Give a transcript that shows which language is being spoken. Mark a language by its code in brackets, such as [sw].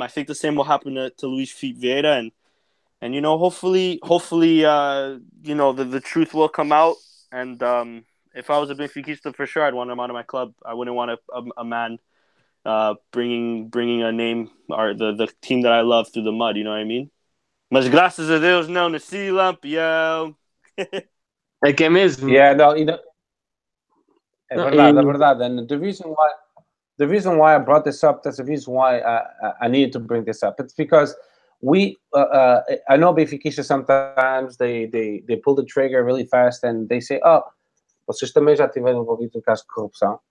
[en] I think the same will happen to Luis Filipe Vieira, and hopefully the truth will come out. And if I was a Benfiquista, for sure I'd want him out of my club. I wouldn't want a man bringing a name or the team that I love through the mud. You know what I mean? [pt] Mas graças a Deus não nasci lampião. É que é mesmo. [en] Yeah, no, [pt] é verdade. [en] And the reason why I brought this up, that's the reason why I needed to bring this up. It's because I know Benfica sometimes they pull the trigger really fast and they say, oh, [pt] vocês também já tiveram envolvido em caso de corrupção.